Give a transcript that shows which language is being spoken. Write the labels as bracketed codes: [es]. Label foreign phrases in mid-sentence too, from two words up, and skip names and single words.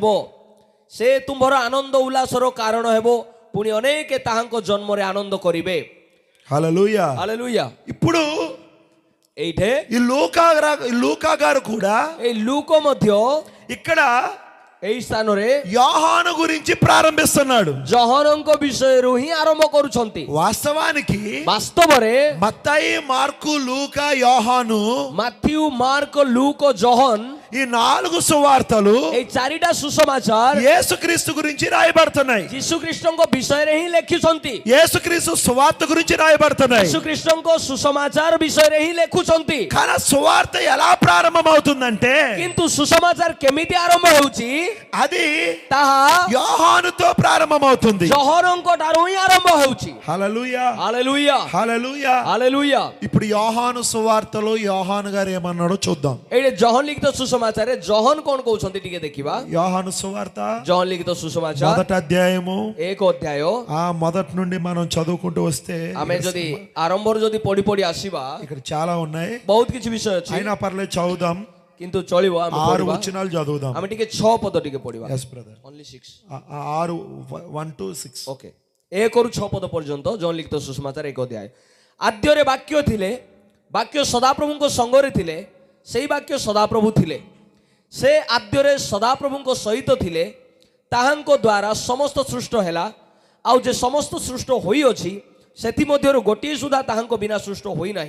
[or] ସେ ତୁମ୍ଭର ଆନନ୍ଦ ଉଲ୍ଲାସର କାରଣ ହେବ, ପୁଣି ଅନେକ ତାହାଙ୍କ ଜନ୍ମରେ ଆନନ୍ଦ କରିବେ। [te] హల్లెలూయా. [or] ହାଲେଲୁୟା। [te] ఇప్పుడు [or] ଏଇଠି [te] ఈ లూకా గారు కూడా [or] ଏଇ ଲୁକ ମଧ୍ୟ [te] ఇక్కడ [or] ଏଇ ସ୍ଥାନରେ [te] యోహాను గురించి ప్రారంభిస్తున్నాడు. [or] ଜହନଙ୍କ ବିଷୟରୁ ହିଁ ଆରମ୍ଭ କରୁଛନ୍ତି। [te] వాస్తవానికి [or] ବାସ୍ତବରେ [te] మత్తయి, మార్కు, లూకా, యోహాను [or] ମାଥ୍ୟୁ, ମାର୍କ, ଲୁକ, ଜହନ [te] ఈ 4 సువార్తలు [or] ଏଇ 4ଟା ସୁସମାଚାର [te] యేసుక్రీస్తు గురించి రాయబడుతున్నాయి. [or] ଯୀଶୁଖ୍ରୀଷ୍ଟଙ୍କ ବିଷୟରେ ହିଁ ଲେଖୁଛନ୍ତି। [te] యేసుక్రీస్తు సువార్త గురించి రాయబడుతున్నాయి. [or] ଯୀଶୁଖ୍ରୀଷ୍ଟଙ୍କ ସୁସମାଚାର ବିଷୟରେ ହିଁ ଲେଖୁଛନ୍ତି। [te] కానీ సువార్త ఎలా ప్రారంభమవుతుందంటే [or] କିନ୍ତୁ ସୁସମାଚାର କେମିତି ଆରମ୍ଭ ହେଉଛି [te] అది [or] ତାହା [te] యోహానుతో ప్రారంభమవుతుంది. [or] ଜହନଙ୍କ ଠାରୁ ହିଁ ଆରମ୍ଭ ହେଉଛି। [te] హల్లెలూయా. [or] ହାଲେଲୁୟା। [te] హల్లెలూయా. [or] ହାଲେଲୁୟା। [te] ఇప్పుడు యోహాను సువార్తలో యోహాను గారు ఏమన్నాడో చూద్దాం. [or] ଏଇଠି ଜହନ ଲିଖିତ ସୁସମାଚାରରେ ଜହନ କଣ କହୁଛନ୍ତି ଟିକେ ଦେଖିବା। [te] యోహాను సువార్త [or] ଜହନ ଲିଖିତ ସୁସମାଚାର [te] మొదటి అధ్యాయము [or] 1 ଅଧ୍ୟାୟ [te] ఆ మొదటి నుండి మనం చదువుకుంటూ వస్తే [or] ଆମେ ଯଦି ఆరంభରୁ ଯଦି ପଢି ପଢି ଆସିବା [te] ఇక్కడ చాలా ఉన్నాయి. [or] ବହୁତ କିଛି ବିଷୟ ଅଛି, [te] అయినా పర్లేదు చదువుదాం. [or] କିନ୍ତୁ ଚଳିବ। ଆମେ 6 ପଢିବା। [te] వచనాలు చదువుదాం. [or] ଆମେ ଟିକେ 6 పଦ ଟିକେ ପଢିବା। [en] Yes brother. ఓన్లీ 6 6 1 to 6. ଓକେ। [or] 1ରୁ 6 ପଦ ପର୍ଯ୍ୟନ୍ତ ଜହନ ଲିଖିତ ସୁସମାଚାର 1 ଅଧ୍ୟାୟ। ଆଦ୍ୟରେ ବାକ୍ୟ ଥିଲେ, ବାକ୍ୟ ସଦାପ୍ରଭୁଙ୍କ ସଙ୍ଗରେ ଥିଲେ, ସେଇ ବାକ୍ୟ ସଦାପ୍ରଭୁ ଥିଲେ। ସେ ଆଦ୍ୟରେ ସଦାପ୍ରଭୁଙ୍କ ସହିତ ଥିଲେ, ତାହାଙ୍କ ଦ୍ୱାରା ସମସ୍ତ ସୃଷ୍ଟ ହେଲା, ଆଉ ଯେ ସମସ୍ତ ସୃଷ୍ଟ ହୋଇଅଛି ସେଥିମଧ୍ୟରୁ ଗୋଟିଏ ସୁଦ୍ଧା ତାହାଙ୍କ ବିନା ସୃଷ୍ଟ ହୋଇନାହିଁ।